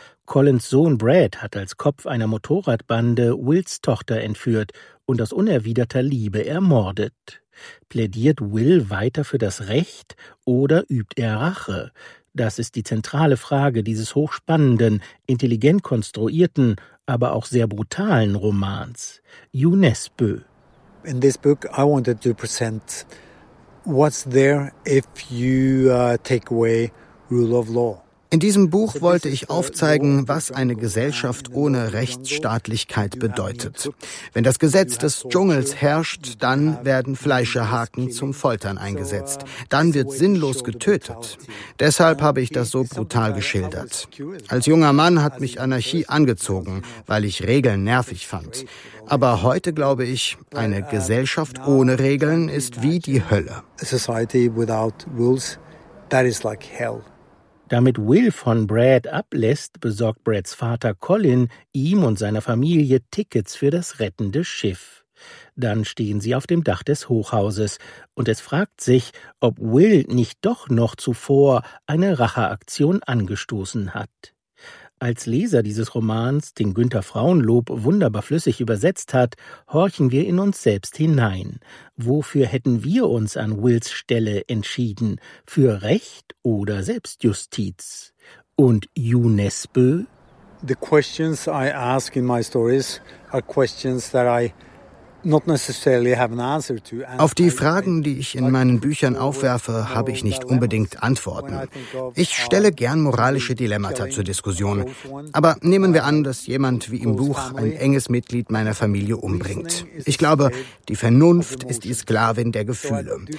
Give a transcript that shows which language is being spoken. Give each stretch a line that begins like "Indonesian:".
German: Collins Sohn Brad hat als Kopf einer Motorradbande Wills Tochter entführt und aus unerwiderter Liebe ermordet. Plädiert Will weiter für das Recht oder übt er Rache? Das ist die zentrale Frage dieses hochspannenden, intelligent konstruierten, aber auch sehr brutalen Romans. Hugh Nesbø.
English: In this book I wanted to present what's there if you take away rule of law.
German: In diesem Buch wollte ich aufzeigen, was eine Gesellschaft ohne Rechtsstaatlichkeit bedeutet. Wenn das Gesetz des Dschungels herrscht, dann werden Fleischerhaken zum Foltern eingesetzt. Dann wird sinnlos getötet. Deshalb habe ich das so brutal geschildert. Als junger Mann hat mich Anarchie angezogen, weil ich Regeln nervig fand. Aber heute glaube ich, eine Gesellschaft ohne Regeln ist wie die Hölle.
English: A society without rules, that is like hell.
German: Damit Will von Brad ablässt, besorgt Brads Vater Colin ihm und seiner Familie Tickets für das rettende Schiff. Dann stehen sie auf dem Dach des Hochhauses und es fragt sich, ob Will nicht doch noch zuvor eine Racheaktion angestoßen hat. Als Leser dieses Romans, den Günter Frauenlob wunderbar flüssig übersetzt hat, horchen wir in uns selbst hinein. Wofür hätten wir uns an Wills Stelle entschieden? Für Recht oder Selbstjustiz? Und Hugh Nesbø?
English: The questions I ask in my stories are questions that I not necessarily have an answer to.
German: Auf die Fragen, die ich in meinen Büchern aufwerfe, habe ich nicht unbedingt Antworten. Ich stelle gern moralische Dilemmata zur Diskussion. Aber nehmen wir an, dass jemand wie im Buch ein enges Mitglied meiner Familie umbringt. Ich glaube, die Vernunft ist die Sklavin der Gefühle.